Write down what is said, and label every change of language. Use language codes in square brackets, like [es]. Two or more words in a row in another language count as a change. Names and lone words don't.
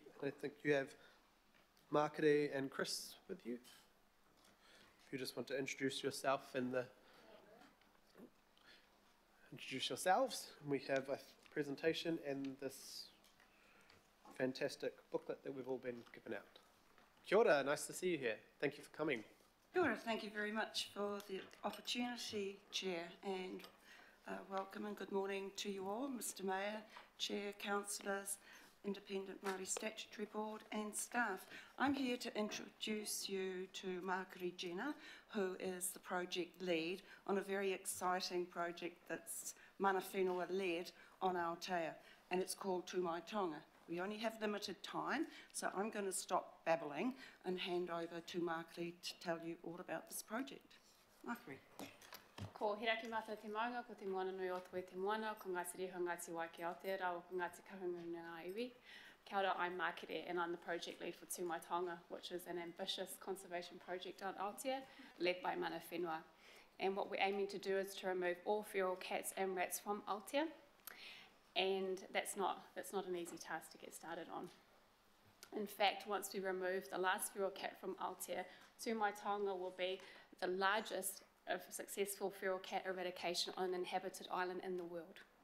[en] I think you have Markere and Chris with you. If you just want to introduce yourself and introduce yourselves. We have a presentation and this fantastic booklet that we've all been given out. [mi] Kia ora, [en] nice to see you here. Thank you for coming. [mi] Kia ora, [en] thank you very much for the opportunity, Chair, and welcome and good morning to you all, Mr Mayor, Chair, Councillors, Independent Māori Statutory Board and staff. I'm here to introduce you to Markere Jenna, who is the project lead on a very exciting project that's [mi] mana whenua [en] led on Aotea, and it's called Tū Mai Taonga. We only have limited time, so I'm going to stop babbling and hand over to Markere to tell you all about this project. Markere. [mi] Ko hiraki mata te maunga, ko te moana nui o te moana, ko Ngāti Reho Ngāti Waiki Aotearoa, ko Ngāti Kahunga Ngā Iwi. Kia ora, [en] I'm Markere and I'm the project lead for Tū Mai Taonga, which is an ambitious conservation project on Aotea, led by [mi] mana whenua. [en] And what we're aiming to do is to remove all feral cats and rats from Aotea. And that's not an easy task to get started on. In fact, once we remove the last feral cat from Aotea, Tū Mai Taonga will be the largest of successful feral cat eradication on an inhabited island in the world.